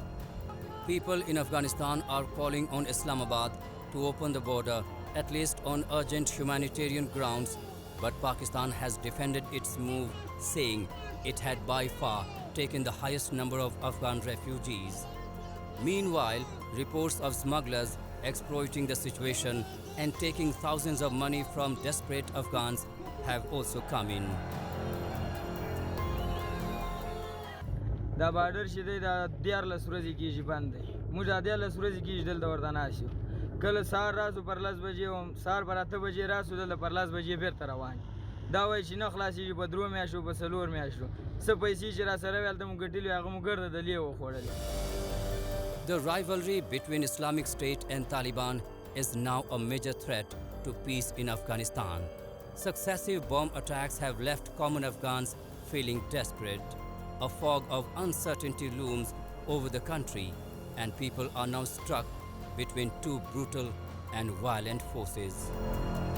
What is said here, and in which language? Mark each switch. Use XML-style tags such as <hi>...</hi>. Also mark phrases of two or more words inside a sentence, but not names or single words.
<en>People in Afghanistan are calling on Islamabad to open the border, at least on urgent humanitarian grounds, but Pakistan has defended its move, saying it had by far taken the highest number of Afghan refugees. Meanwhile, reports of smugglers exploiting the situation and taking thousands of money from desperate Afghans have also come in.</en> <ps>دا بارډر چې دی دا 14 ورځې کېږي بند دی. موږ دا 14 ورځې کېږي دلته ورته ناست یو. کله سهار راسو پر 10 بجې وم، سهار پر 8 بجې راسو دلته پر 10 بجې بېرته روان یو. دا وایي چې نه خلاصېږي په 3 میاشتو په 4 میاشتو. څه پیسې چې راسره وې هلته مو ګټلې وې هغه مو ګرده دلې وخوړلې.</ps> <en>The rivalry between Islamic State and Taliban is now a major threat to peace in Afghanistan. Successive bomb attacks have left common Afghans feeling desperate. A fog of uncertainty looms over the country, and people are now stuck between two brutal and violent forces.</en>